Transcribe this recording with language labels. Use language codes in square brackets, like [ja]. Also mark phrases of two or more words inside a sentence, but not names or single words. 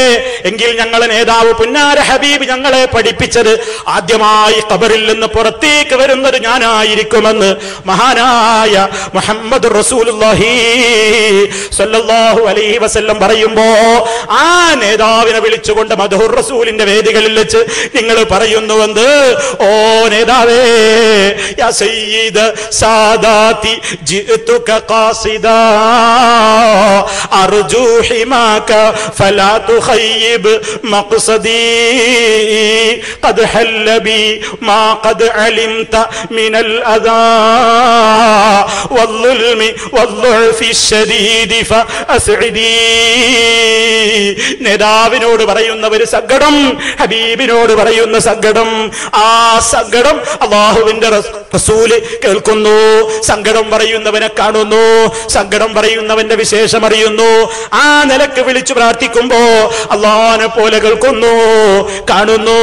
[ml] എങ്കിൽ ഞങ്ങളെ നേതാവ് പുന്നാര ഹബീബ് ഞങ്ങളെ പഠിപ്പിച്ചത് ആദ്യമായി ഖബറിൽ നിന്ന് പുറത്തേക്ക് വരുന്നത് ഞാനായിരിക്കുമെന്ന് മഹാനായ മുഹമ്മദ് റസൂലുള്ളാഹി [ar] صلى الله عليه وسلم [ml] പറയുമ്പോ ആ നേതാവിനെ വിളിച്ചുകൊണ്ട് മദ്ഹുർ റസൂലിന്റെ വേദികളിൽ വെച്ച് നിങ്ങൾ പറയുന്നുവെന്ന്, ഓ നേതാവേ, [ar] يا سيد السادات جئتك قاصدا أرجو حماك فلا تخيب مقصدي قد حل بي ما قد علمت من الأذى والظلم والضعف الشديد فأسعدي. [ml] നേതാവിനോട് പറയുന്ന ഒരു സങ്കടം, ഹബീബിനോട് പറയുന്ന സങ്കടം, ആ സങ്കടം അല്ലാഹുവിന്റെ റസൂല് കേൾക്കുന്നു. സങ്കടം പറയുന്നവനെ കാണുന്നു, സങ്കടം പറയുന്നവന്റെ വിശേഷം അറിയുന്നു. ആ നിലക്ക് വിളിച്ചു പ്രാർത്ഥിക്കുമ്പോ അല്ലാഹുവിനെ പോലെ കേൾക്കുന്നു, കാണുന്നു.